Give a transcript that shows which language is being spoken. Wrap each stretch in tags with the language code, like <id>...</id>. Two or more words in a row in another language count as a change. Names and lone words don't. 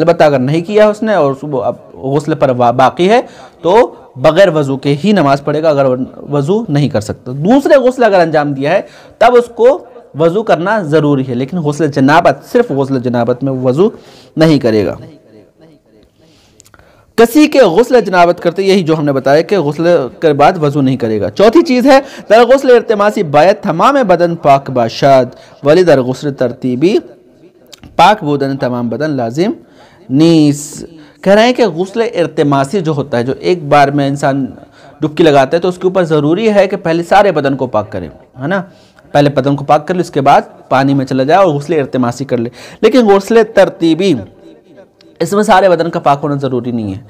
<ur>البتہ اگر نہیں کیا اس نے اور اب غسل پر باقی ہے تو بغیر وضو کے ہی نماز پڑھے گا اگر وضو نہیں کر سکتا. دوسرے غسل اگر انجام دیا ہے تب اس کو وضو کرنا ضروری ہے، لیکن غسل جنابت، صرف غسل جنابت میں وضو نہیں کرے گا. کسی کے غسل جنابت کرتے، یہی جو ہم نے بتایا کہ غسل کے بعد وضو نہیں کرے گا. چوتھی چیز ہے</ur> <fa>در غسل ارتماسی باید تمام بدن پاک باشد ولی در غسل ترتیبی پاک بودن تمام بدن لازم نیس.</fa> <ur>کہہ رہے ہیں کہ غسل ارتماسی جو ہوتا ہے، جو ایک بار میں انسان ڈبکی لگاتا ہے تو اس کے اوپر ضروری ہے کہ پہلے سارے بدن کو پاک کرے، ہے نا. پہلے بدن کو پاک کر لے، اس کے بعد پانی میں چلا جائے اور غسل ارتماسی کر لے. لیکن غسل ترتیبی اس میں سارے بدن کا پاک ہونا ضروری نہیں ہے.</ur>